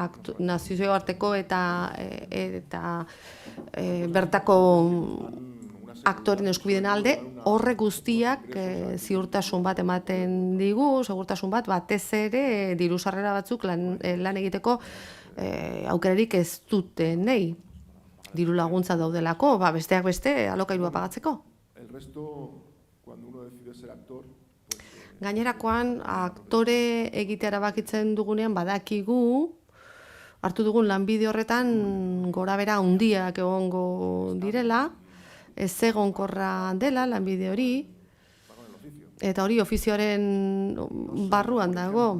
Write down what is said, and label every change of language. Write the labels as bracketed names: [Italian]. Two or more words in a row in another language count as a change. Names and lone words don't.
[Basque] nazioarteko eta bertako aktoren eskubideen alde, horrek guztiak ziurtasun bat ematen digu, segurtasun bat, batez ere diru sarrera batzuk lan egiteko aukerarik ez dutenei. Diru laguntza daudelako, besteak beste alokairua pagatzeko. [Spanish] El resto, cuando uno decide ser actor, [Basque] Gainerakoan, aktore egitea erabakitzen dugunean badakigu, hartu dugun lanbide horretan gorabehera handiak egongo direla, ez egonkorra dela lanbide hori, eta hori ofizioaren barruan dago.